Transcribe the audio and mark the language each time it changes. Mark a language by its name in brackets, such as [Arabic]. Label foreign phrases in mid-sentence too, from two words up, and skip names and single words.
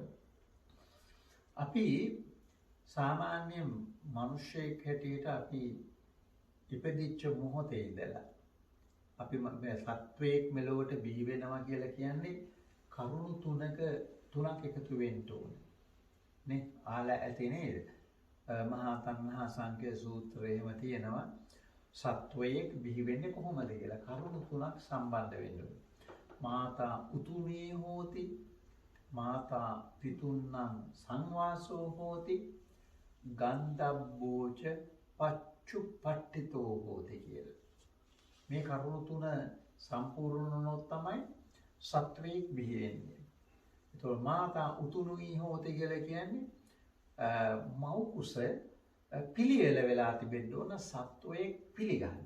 [Sinhala] අපි සාමාන්‍ය මිනිසෙක් හැටියට අපි ඉපදිච්ච මොහොතේ ඉඳලා අපි සත්වයක් මෙලොවට බිහි වෙනවා කියලා කියන්නේ කරුණු තුනක් එකතු වෙන්න ඕනේ. නේ? ආලා ඇති නේද? මහා තණ්හා සංඛ්‍ය සූත්‍රයේම තියෙනවා සත්වයක් බිහි වෙන්නේ කොහොමද කියලා කරුණු තුනක් සම්බන්ධ වෙන්න ඕනේ. [Pali] මාතා උතුනේ හෝති, මාතා පිතුන්නම් සංවාසෝ හෝති, ගන්ධබ්බෝච පච්චුපට්ඨිතෝ හෝති කියලා. [Sinhala] මේ කරුණු තුන සම්පූර්ණ වුණොත් තමයි සත්වයක් බිහි වෙන්නේ. ඒතකොට [Pali] මාතා උතුනුයි හෝති [Sinhala] කියලා කියන්නේ මව් කුස පිළියෙල වෙලා තිබෙන්න ඕන සත්වයක් පිළිගන්න.